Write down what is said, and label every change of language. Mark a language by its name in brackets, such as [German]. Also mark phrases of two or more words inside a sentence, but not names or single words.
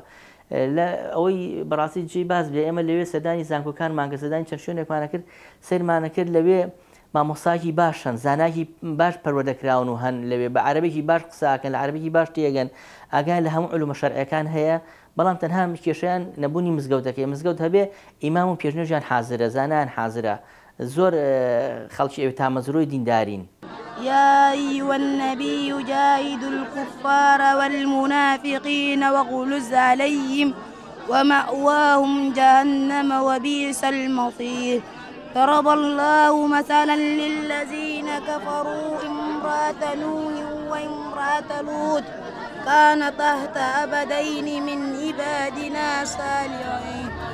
[Central Kurdish] لە ئەوەی بەڕاستی جێی باز بێ ئێمە لەوێ سەردانی زانکۆکانمان کە سەردانی چەند شوێنێکمانە کرد سەیرمانە کرد، لەوێ مامۆستاکی باشن، زاناکی باش پەروەردەکراون و هەن لەوێ بە عەرەبێکی باش قساکەن، لە عەرەبێکی باش تێگەن، ئاگای لە هەموو علومە شەرعیەکان هەیە. بەڵام تەنها کێشەیان نەبوونی مزگەوتەکەی. مزگەوت هەبێ ئیمام و پێشنێژیان حازرە، زانایان حازرە، زۆر خەڵکی ئەوێ تامەزرۆی دیندارین. [Arabic] يا أيها النبي جاهد الكفار والمنافقين واغلظ عليهم ومأواهم جهنم وبئس المصير. ضرب الله مثلا للذين كفروا امرأة نوح وامرأة لوط كانتا تحت عبدين من عبادنا صالحين